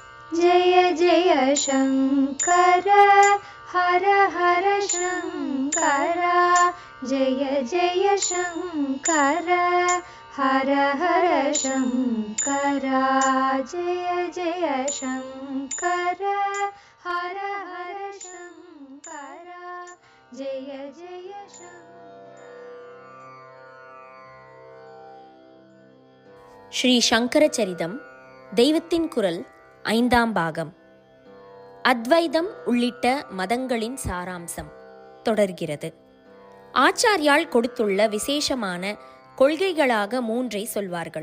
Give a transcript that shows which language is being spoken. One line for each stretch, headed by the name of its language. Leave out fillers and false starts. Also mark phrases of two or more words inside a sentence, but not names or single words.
Sanskrit: जय जय शङ्कर हर हर शङ्कर जय जय शङ्कर हर हर शङ्कर जय जय शङ्कर हर हर शङ्कर जय जय
Tamil: ஸ்ரீ சங்கர சரிதம் தெய்வத்தின் குரல் 5ஆம் பாகம். அத்வைதம் உள்ளிட்ட மதங்களின் சாராம்சம் தொடர்கிறது. ஆச்சாரியால் கொடுத்துள்ள விசேஷமான கொள்கைகளாக 3ஐ சொல்வார்கள்.